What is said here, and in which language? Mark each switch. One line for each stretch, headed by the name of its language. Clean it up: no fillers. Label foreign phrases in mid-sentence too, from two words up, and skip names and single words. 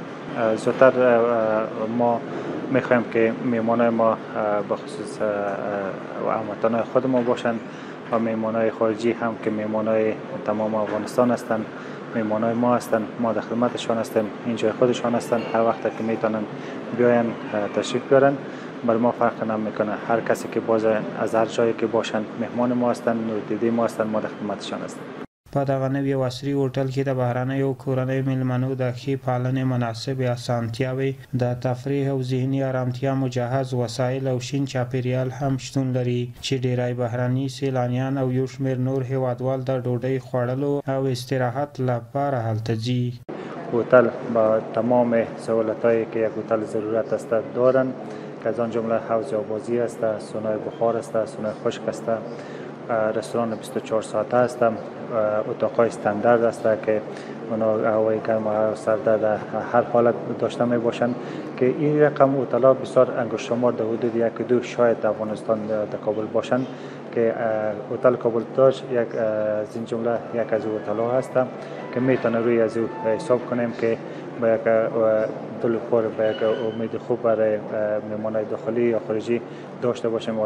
Persian: زیادتر ما میخوایم که مهمانای ما بخصوص هموطنای خود ما باشن و مهمانای خارجی هم که مهمانای تمام افغانستان هستند، مهمانای ما هستند، ما در خدمتشان هستیم، اینجای خودشان هستند. هر وقت که میتونن بیاین تشریف بیارن بر ما فرق نمیکنه. هر کسی که باز از هر جایی که باشن مهمان ما هستند، نوردیدی ما هستند، ما در خدمتشان هستیم.
Pashto: په دغه نوي او عصري هوټل کې د بهرنیو کورنیو میلمنو د ښې پالنې مناسبې اسانتیاوې، د تفریح او ذهني ارامتیا مجهز وسایل او شین چاپیریال هم شتون لري چې ډیری بهرني سیلانیان او یو شمېر نور هیوادوال د ډوډۍ خوړلو او استراحت لپاره هلته ځي.
Persian: هتل با تمام سهولت‌هایی که یک هتل ضرورت است دارند که از آن جمله حوض آبازی است، سونای بخار است، سونای خشک است. رستوران 24 ساعته است. اتاقای استاندارد است که اونا هوای گرم و سرد در هر حالت داشته می باشند که این رقم هتل‌ها بسیار انگشت شمار در حدود 1-2 شاید در افغانستان در کابل باشند که هتل کابل تاج یک از این جمله یک از هتل‌ها هست که میتونه روی از او حساب کنیم که با یک دلخور با یک امید خوب برای مهمانای داخلی یا خارجی داشته باشیم.